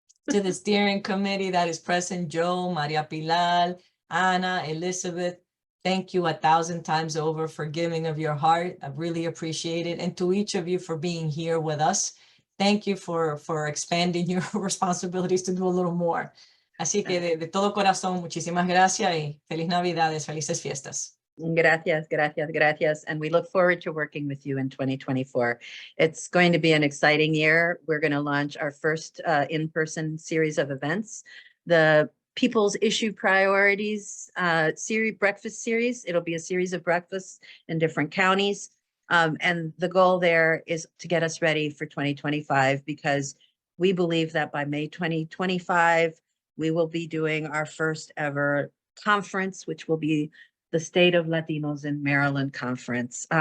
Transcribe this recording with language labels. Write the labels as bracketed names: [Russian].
[English] To the steering committee that is present, Joe, Maria Pilar, Ana, Elizabeth. Thank you 1,000 times over for giving of your heart. I really appreciate it. And to each of you for being here with us. Thank you for expanding your responsibilities to do a little more. [Spanish] Así que de todo corazón, muchísimas gracias y feliz Navidades, felices fiestas. Gracias, gracias, gracias. [English] And we look forward to working with you in 2024. It's going to be an exciting year. We're going to launch our first in-person series of events. The People's Issue Priorities breakfast series. It'll be a series of breakfasts in different counties. And the goal there is to get us ready for 2025, because we believe that by May 2025, we will be doing our first ever conference, which will be the State of Latinos in Maryland Conference.